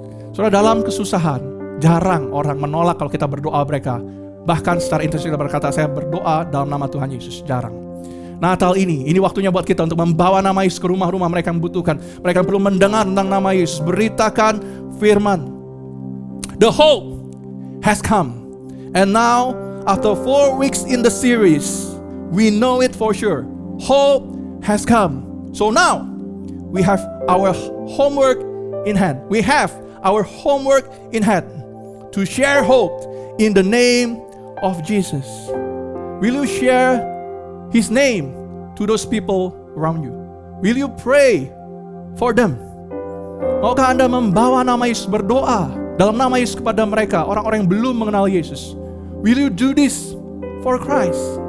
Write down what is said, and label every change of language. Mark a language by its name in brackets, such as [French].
[Indonesian] Saudara, dalam kesusahan jarang orang menolak kalau kita berdoa mereka. Bahkan secara intensif kita berkata, saya berdoa dalam nama Tuhan Yesus. Jarang. Natal ini waktunya buat kita untuk membawa nama Yesus ke rumah-rumah mereka yang membutuhkan. Mereka perlu mendengar tentang nama Yesus. [English] Beritakan firman. The hope has come. And now, after 4 weeks in the series, we know it for sure. Hope has come. So now, we have our homework in hand. We have our homework in hand to share hope in the name of Jesus. Will you share His name to those people around you? Will you pray for them? [Indonesian] Maukah Anda membawa nama Yesus, berdoa dalam nama Yesus kepada mereka, orang-orang yang belum mengenal Yesus? [English] Will you do this for Christ?